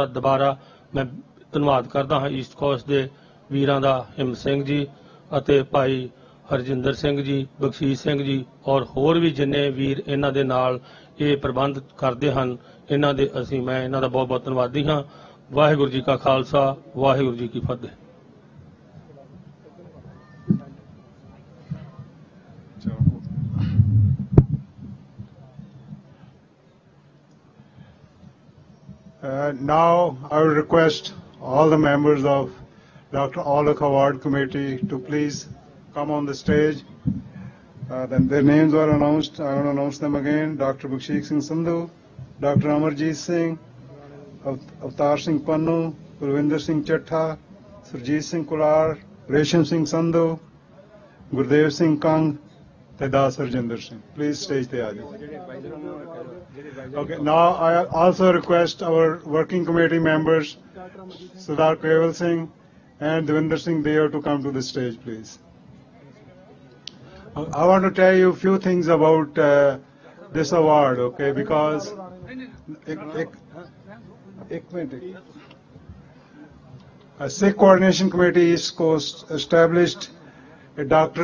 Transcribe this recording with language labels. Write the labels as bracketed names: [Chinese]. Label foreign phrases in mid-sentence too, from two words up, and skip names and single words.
[Punjabi] ਦੁਬਾਰਾ ਮੈਂ ਧੰਨਵਾਦ ਕਰਦਾ ਹਾਂ ਈਸਟ ਕੋਸਟ ਦੇ ਵੀਰਾਂ ਦਾ, ਹਿੰਮ ਸਿੰਘ ਜੀ ਅਤੇ ਭਾਈ ਹਰਜਿੰਦਰ ਸਿੰਘ ਜੀ, ਬਖਸ਼ੀਸ਼ ਸਿੰਘ ਜੀ ਔਰ ਹੋਰ ਵੀ ਜਿੰਨੇ ਵੀਰ ਇਹਨਾਂ ਦੇ ਨਾਲ ਇਹ ਪ੍ਰਬੰਧ ਕਰਦੇ ਹਨ, ਮੈਂ ਇਹਨਾਂ ਦਾ ਬਹੁਤ ਬਹੁਤ ਧੰਨਵਾਦੀ ਹਾਂ। ਵਾਹਿਗੁਰੂ ਜੀ ਕਾ ਖਾਲਸਾ, ਵਾਹਿਗੁਰੂ ਜੀ ਕੀ ਫਤਿਹ। [English] Now I will request all the members of Dr. Aulick Award Committee to please come on the stage. Then their names were announced. I will announce them again. Dr. Bkhshik Singh Sandhu, Dr. Amarjeet Singh, Avtar Singh Pannu, Kulwinder Singh Chattha, Surjit Singh Kular, Resham Singh Sandhu, Gurdev Singh Kang, Das Harjinder Singh. Please stage the audience. Okay, now I also request our working committee members, Sardar Keval Singh and Devinder Singh Deo, to come to the stage, please. I want to tell you a few things about this award, okay, because a Sikh Coordination Committee East Coast established a Dr.